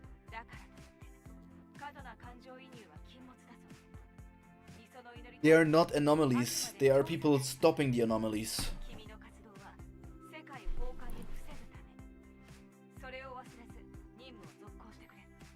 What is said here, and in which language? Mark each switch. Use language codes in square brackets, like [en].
[ja] だからといって過度な感情移入は禁物だぞ。理想の祈り [en] They are not anomalies. They are people stopping the anomalies. [ja] 君の活動は世界崩壊を防ぐため。それを忘れず任務を続行してくれ。